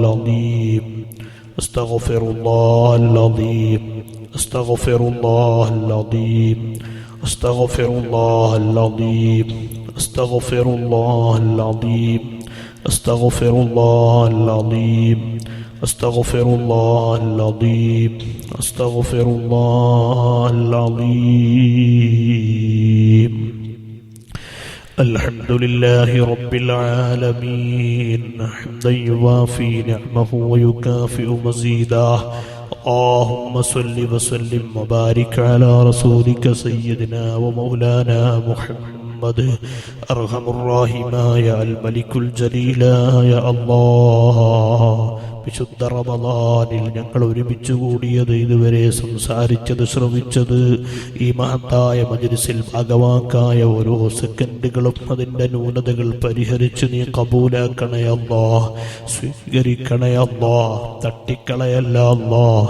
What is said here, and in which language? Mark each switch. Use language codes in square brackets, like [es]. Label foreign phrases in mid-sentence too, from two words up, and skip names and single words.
[ar] العظيم، أستغفر الله العظيم، أستغفر الله العظيم، أستغفر الله العظيم، أستغفر الله العظيم، أستغفر الله العظيم، أستغفر الله العظيم، أستغفر الله العظيم. الحمد لله رب العالمين حمدا يوافي نعمه ويكافئ مزيدا. اللهم صل وسلم وبارك على رسولك سيدنا ومولانا محمد أرحم الراحمين يا الملك الجليل يا الله. [ml] വിശുദ്ധ റമദാനിൽ ഞങ്ങൾ ഒരുമിച്ച് കൂടിയത്, ഇതുവരെ സംസാരിച്ചത്, ശ്രമിച്ചത്, ഈ മഹത്തായ മജ്‌ലിസിൽ ഭാഗവാക്കായ ഓരോ സെക്കൻഡുകളും അതിൻ്റെ ന്യൂനതകൾ പരിഹരിച്ച് നീ കബൂലാക്കണേ അല്ലാഹ്, സ്വീകരിക്കണേ അല്ലാഹ്, തട്ടിക്കളയല്ല അല്ലാഹ്.